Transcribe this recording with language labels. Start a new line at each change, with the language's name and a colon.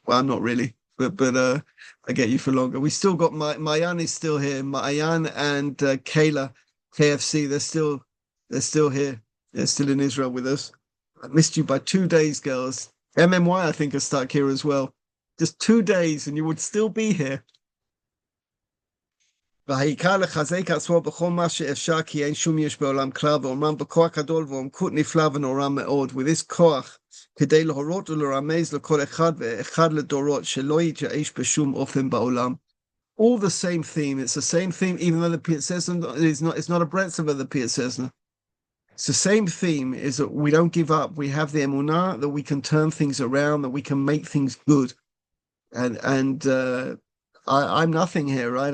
English: Well, not really, but I get you for longer. We still got Mayan is still here. Mayan and Kayla, KFC, they're still here. They're still in Israel with us. I missed you by 2 days, girls. MMY, I think, are stuck here as well. Just 2 days, and you would still be here.
Hebrew: והעיקר לחזק עצמו בכל מה שאפשר, כי אין שום יש בעולם כלל, ואומנם בכוח גדול ועומקות נפלא ונורא מאוד,
English: with this
Hebrew: כוח, כדי להורות ולרמז לכל אחד ואחד לדורות, שלא יתייאש בשום אופן בעולם.
English: All the same theme. It's the same theme, even though the Piaseczner it's not a breadth of the Piaseczner. It's the same theme, is that we don't give up. We have the emunah that we can turn things around, that we can make things good. And I'm nothing here, right?